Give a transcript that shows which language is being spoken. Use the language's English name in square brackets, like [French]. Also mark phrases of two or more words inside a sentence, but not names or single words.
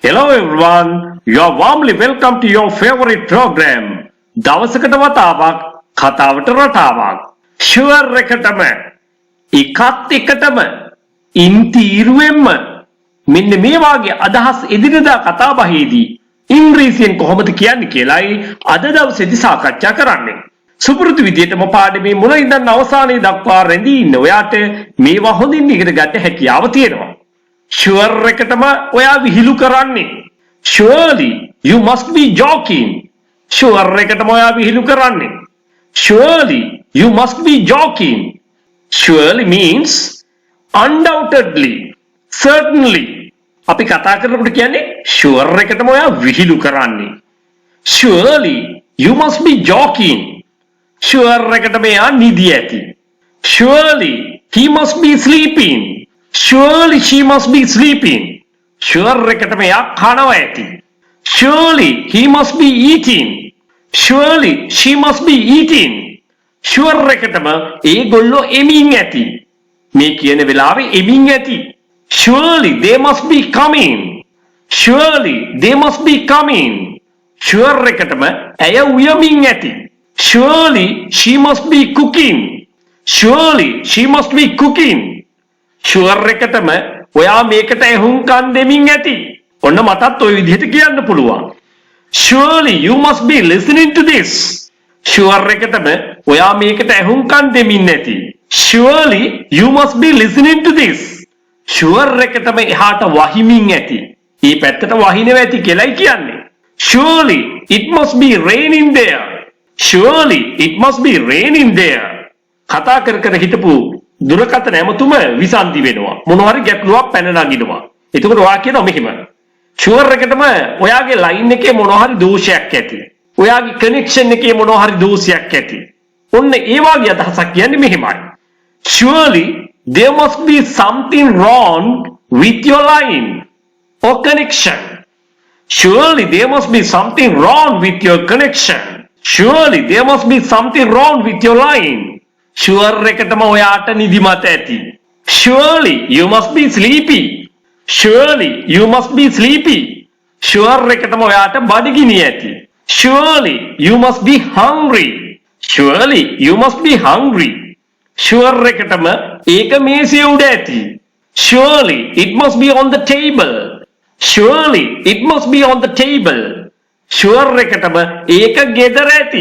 [English] everyone, you are warmly welcome to your favorite program. [Sinhala] දවසකට වතාවක් කතාවට රටාවක්. ෂුවර් එකටම එකත් එකටම ඉන්තීරුවෙන්ම මෙන්න මේ වාගේ අදහස් එදිනෙදා කතා බහේදී ඉංග්‍රීසියෙන් කොහොමද කියන්නේ කියලායි අද දවසේදී සාකච්ඡා කරන්නේ. සුපුරුදු විදියටම පාඩමේ මුල ඉඳන් අවසානයේ දක්වා රැඳී ඉන්න ඔයාට මේවා හොඳින් ඉගෙන ගන්න හැකියාව තියෙනවා. ෂුවර් එකටම ඔයා විහිළු කරන්නේ. [English] Surely you must be joking. [Sinhala] ෂුවර් එකටම ඔයා විහිළු කරන්නේ. [English] Surely you must be joking. Surely means undoubtedly, certainly. [Sinhala] අපි කතා කරනකොට කියන්නේ ෂුවර් එකටම ඔයා විහිළු කරන්නේ. [English] Surely you must be joking. [Sinhala] ෂුවර් එකටම එයා නිදි ඇති. [English] Surely he must be sleeping. Surely she must be sleeping. [Sinhala] ෂුවර් එකටම එයා කනවා ඇති. [English] Surely he must be eating. Surely she must be eating. [Sinhala] ෂුවර් එකටම ඒගොල්ලෝ එමින් ඇති. මේ කියන වෙලාවේ එමින් ඇති. [English] Surely they must be coming. Surely they must be coming. [Sinhala] ෂුවර් එකටම ඇය උයමින් ඇති. [English] Surely she must be cooking. Surely she must be cooking. [Sinhala] ෂුවර් එකටම ඔයා මේකට ඇහුම්කන් දෙමින් ඇති. ඔන්න මටත් ওই විදිහට කියන්න පුළුවන්. [English] Surely you must be listening to this. [Sinhala] ෂුවර් එකටම ඔයා මේකට ඇහුම්කන් දෙමින් ඇති. [English] Surely you must be listening to this. [Sinhala] ෂුවර් එකටම එහාට වහිමින් ඇති. මේ පැත්තට වහිනව ඇති කියලායි කියන්නේ. [English] Surely it must be raining there. Surely it must be raining there. [Sinhala] කතා කර කර හිටපු දුරකථන ඇමතුම විසන්දි වෙනවා. මොනවා හරි ගැටලුවක් පැන නගිනවා. එතකොට ඔයා කියනවා මෙහෙම. ෂුවර් එකටම ඔයාගේ ලයින් එකේ මොනවා හරි දෝෂයක් ඇති. ඔයාගේ කනෙක්ෂන් එකේ මොනවා හරි දෝෂයක් ඇති. ඔන්න ඒ වගේ අදහසක් කියන්නේ මෙහෙමයි. [English] Surely there must be something wrong with your line or connection. Surely there must be something wrong with your connection. Surely there must be something wrong with your line. [Sinhala] ෂුවර් එකටම ඔයාට නිදිමත ඇති. [English] Surely you must be sleepy. Surely you must be sleepy. [Sinhala] ෂුවර් එකටම ඔයාට බඩගිනි ඇති. [English] Surely you must be hungry. Surely you must be hungry. [Sinhala] ෂුවර් එකටම ඒක මේසෙ උඩ ඇති. [English] Surely it must be on the table. Surely it must be on the table. [Sinhala] ෂුවර් එකටම ඒක ගෙදර ඇති.